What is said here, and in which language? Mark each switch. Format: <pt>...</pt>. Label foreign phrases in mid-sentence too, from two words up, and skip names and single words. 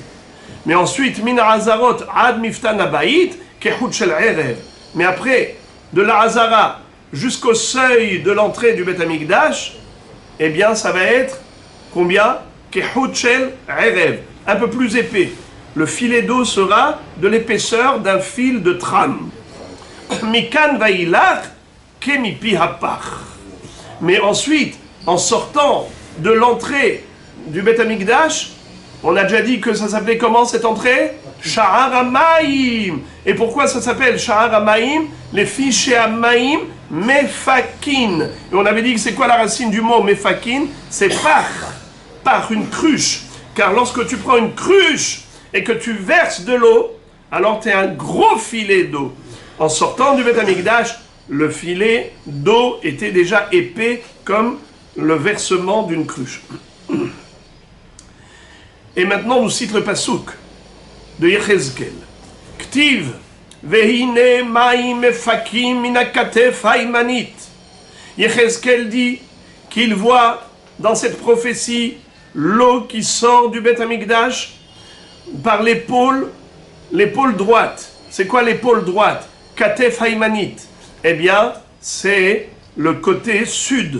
<fr>Mais ensuite,</fr> <he>מן העזרה עד מפתן הבית, כחוט של ערב.</he> <fr>Mais après, de la Hazara jusqu'au seuil de l'entrée du Beth Amikdash, eh bien ça va être combien?</fr> <he>כחוט של ערב.</he> <fr>Un peu plus épais. Le filet d'eau sera de l'épaisseur d'un fil de trame.</fr> <he>מכאן ואילך כמפי הפך.</he> <fr>Mais ensuite, en sortant de l'entrée du Beth Amikdash, on a déjà dit que ça s'appelait comment cette entrée? Sha'ar HaMaim. Et pourquoi ça s'appelle Sha'ar HaMaim? Les filles chez</fr> <he>המים, מפכים.</he> <fr>Et on avait dit que c'est quoi la racine du mot mefakin? C'est par une cruche. Car lorsque tu prends une cruche et que tu verses de l'eau, alors tu as un gros filet d'eau. En sortant du Beth Amikdash, le filet d'eau était déjà épais comme le versement d'une cruche. Et maintenant, nous cite le pasouk de Yechezkel.</fr> <he>כתיב, והנה מים מפכים מן הכתף הימנית.</he> <fr>Yechezkel dit qu'il voit dans cette prophétie l'eau qui sort du Beth Amikdash par l'épaule droite. C'est quoi l'épaule droite?</fr> <he>כתף הימנית.</he> <fr>Eh bien, c'est le côté sud.</fr>